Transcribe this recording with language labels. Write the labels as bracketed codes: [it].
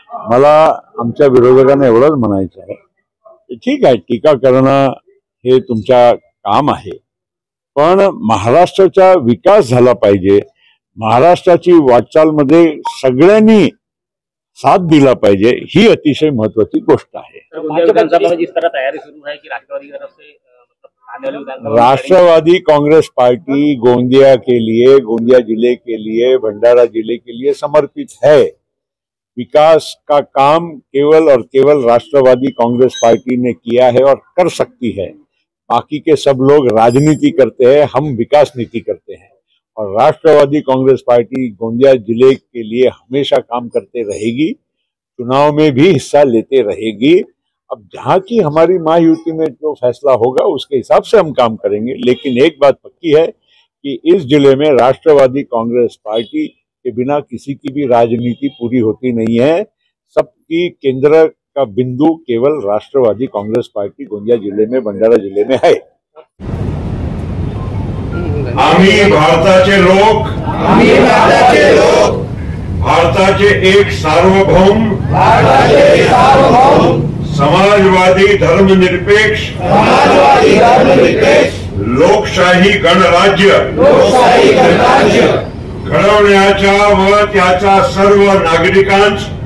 [mr] मला आमच्या विरोधकांना एवढंच म्हणायचं आहे की ठीक आहे, टीका करणं हे तुमचा काम आहे, पण महाराष्ट्राचा विकास झाला पाहिजे, महाराष्ट्राची वाटचालमध्ये सगळ्यांनी साथ दिला पाहिजे, ही अतिशय महत्वाची गोष्ट आहे। [hi] राष्ट्रवादी कांग्रेस पार्टी गोंदिया के लिए, गोंदिया जिले के लिए, भंडारा जिले के लिए समर्पित है। विकास का काम केवल और केवल राष्ट्रवादी कांग्रेस पार्टी ने किया है और कर सकती है। बाकी के सब लोग राजनीति करते हैं, हम विकास नीति करते हैं और राष्ट्रवादी कांग्रेस पार्टी गोंदिया जिले के लिए हमेशा काम करते रहेगी, चुनाव में भी हिस्सा लेते रहेगी। अब जहां की हमारी महायुति में जो फैसला होगा उसके हिसाब से हम काम करेंगे, लेकिन एक बात पक्की है कि इस जिले में राष्ट्रवादी कांग्रेस पार्टी के बिना किसी की भी राजनीति पूरी होती नहीं है। सबकी केंद्र का बिंदु केवल राष्ट्रवादी कांग्रेस पार्टी गोंदिया जिले में, भंडारा जिले में है। [mr] आम्ही भारताचे लोक, भारताचे एक सार्वभौम, समाजवादी धर्मनिरपेक्ष, लोकशाही गणराज्य घडवण्याच्या व त्याच्या सर्व नागरिकांस